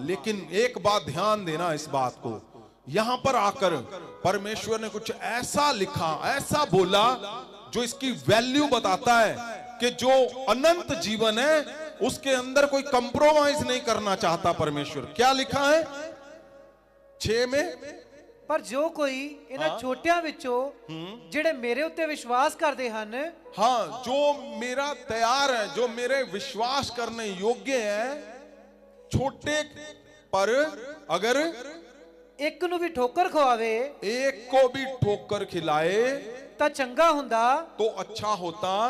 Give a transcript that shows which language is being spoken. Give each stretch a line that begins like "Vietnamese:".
Hindi: लेकिन एक बात ध्यान देना इस बात को, यहां पर आकर परमेश्वर ने कुछ ऐसा लिखा, ऐसा बोला जो इसकी वैल्यू बताता है कि जो अनंत जीवन है उसके अंदर कोई कंप्रोमाइज नहीं करना चाहता परमेश्वर। क्या लिखा है 6 में?
Punjabi: ਪਰ ਜੋ ਕੋਈ ਇਹਨਾਂ ਛੋਟਿਆਂ ਵਿੱਚੋਂ ਜਿਹੜੇ ਮੇਰੇ ਉੱਤੇ ਵਿਸ਼ਵਾਸ ਕਰਦੇ ਹਨ,
Hindi: हाँ, जो मेरा तैयार है, जो मेरे विश्वास करने योग्य है, छोटे पर अगर
Punjabi: ਇੱਕ ਨੂੰ ਵੀ ਠੋਕਰ ਖਵਾਵੇ
Hindi: एक को भी ठोकर खिलाए
Punjabi: ਤਾਂ ਚੰਗਾ ਹੁੰਦਾ
Hindi: तो अच्छा होता